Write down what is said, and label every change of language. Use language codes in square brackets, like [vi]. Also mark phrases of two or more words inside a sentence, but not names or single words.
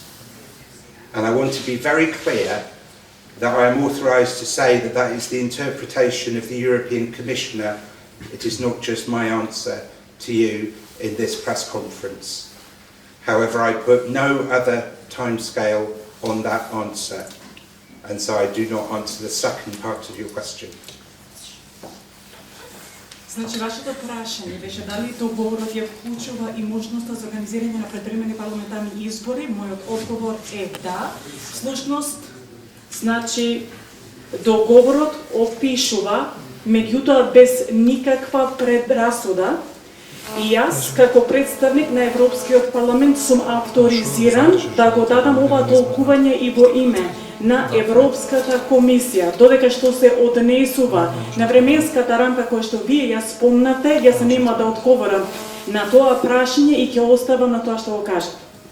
[en] And I want to be very clear that I am authorised to say that that is the interpretation of the European Commissioner. It is not just my answer to you in this press conference. However, I put no other timescale on that answer, and so I do not answer the second part of your question. [mk] Значи, вашето прашање беше дали договорот ја вклучува и можноста за организирање на предвремени парламентарни избори. Мојот одговор е да. Всушност, значи, договорот опишува, меѓутоа без никаква предрасуда, и јас, како представник на Европскиот парламент, сум авторизиран да го дадам ова толкување и во име на Европската комисија, додека што се однесува на временската рамка која што вие ја спомнате, јас нема да одговорам на тоа прашање и ќе оставам на тоа што го кажете.